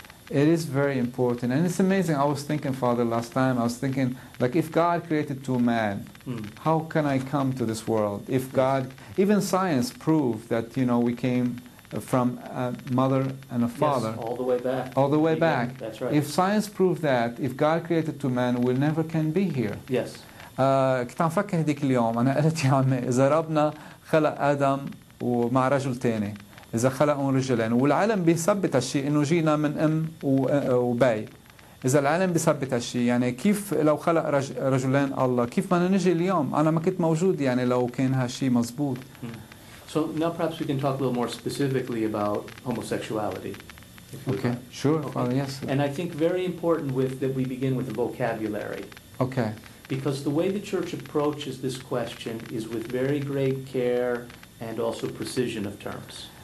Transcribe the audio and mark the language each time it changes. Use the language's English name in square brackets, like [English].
[English] It is very important. And it's amazing. I was thinking, Father, last time, I was thinking, like, if God created two men, how can I come to this world? If God, even science proved that, you know, we came from a mother and a father. Yes, all the way back. All the way back. That's right. If science proved that, if God created two men, we never can be here. Yes. [Arabic] كنت عم فكر هديك اليوم أنا قلت يا عمي إذا ربنا خلق آدم ومع رجل تاني إذا خلقهم رجلين والعلم بيثبت هالشيء إنه جينا من أم وبي إذا العلم بيثبت هالشيء يعني كيف لو خلق رجلين الله كيف ما نجي اليوم أنا ما كنت موجود يعني لو كان هالشيء مزبوط. [English] So now perhaps we can talk a little more specifically about homosexuality. Okay, sure. Okay. Yes. And I think very important that we begin with the vocabulary. Okay. Because the way the church approaches this question is with very great care and also precision of terms.